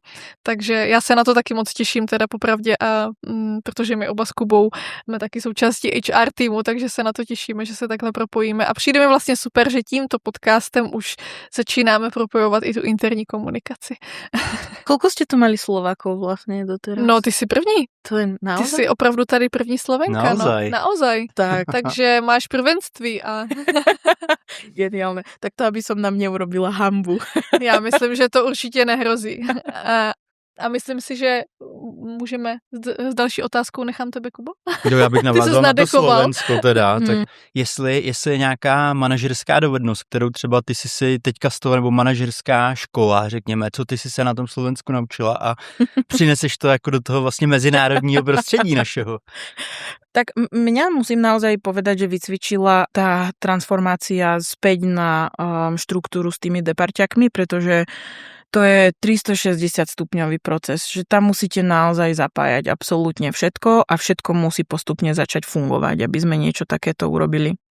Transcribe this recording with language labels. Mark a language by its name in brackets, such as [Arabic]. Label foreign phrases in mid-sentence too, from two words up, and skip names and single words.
[Czech] Takže já se na to taky moc těším teda popravdě, a protože my oba s Kubou jsme taky součástí HR týmu, takže se na to těšíme, že se takhle propojíme a přijde mi vlastně super, že tímto podcastem už začínáme propojovat i tu interní komunikaci. [Slovak] Koľko ste tu mali Slovákov vlastne doteraz? [Czech] No, ty si první. [Slovak] To je naozaj? [Czech] Ty si opravdu tady první Slovenka. [Slovak] Naozaj. No. Naozaj. Tak. [Czech] Takže máš prvenství a [Slovak] Geniálne. Tak to, aby som nám neurobila hanbu. [Czech] já myslím, že to určitě nehrozí. A myslím si, že můžeme s další otázkou nechám tebe, Kubo. Já bych navázal na to nadechoval. Slovensko teda, tak jestli je nějaká manažerská dovednost, kterou třeba ty jsi si teďka z toho, nebo manažerská škola, řekněme, co ty jsi se na tom Slovensku naučila a přineseš to jako do toho vlastně mezinárodního prostředí našeho. [Slovak] Tak mňa musím naozaj povedať, že vycvičila tá transformácia späť na štruktúru s tými deparťakmi, pretože to je 360 stupňový proces, že tam musíte naozaj zapájať absolútne všetko a všetko musí postupne začať fungovať, aby sme niečo takéto urobili.